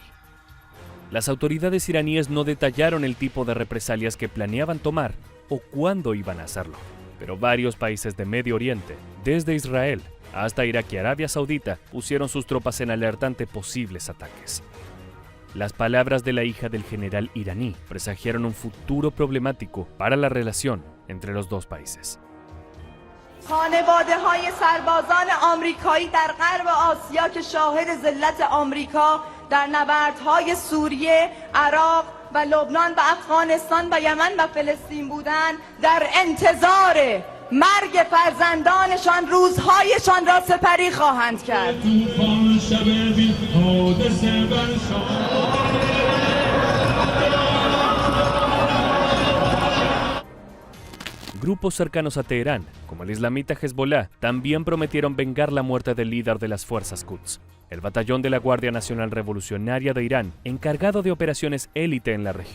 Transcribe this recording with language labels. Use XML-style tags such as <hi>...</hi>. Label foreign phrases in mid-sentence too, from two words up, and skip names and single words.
<es>Las autoridades iraníes no detallaron el tipo de represalias que planeaban tomar o cuándo iban a hacerlo, pero varios países de Medio Oriente, desde Israel hasta Irak y Arabia Saudita, pusieron sus tropas en alerta ante posibles ataques. Las palabras de la hija del general iraní presagiaron un futuro problemático para la relación entre los dos países.</es> <fa>خانواده‌های سربازان آمریکایی در غرب آسیا که شاهد ذلت آمریکا در نبردهای سوریه، عراق و لبنان و افغانستان و یمن و فلسطین بودند در انتظار مرگ فرزندانشان روزهایشان را سپری خواهند کرد.</fa> <es>Grupos cercanos a Teherán, como el islamita Hezbollah, también prometieron vengar la muerte del líder de las fuerzas Quds, el batallón de la Guardia Nacional Revolucionaria de Irán, encargado de operaciones élite en la región.</es>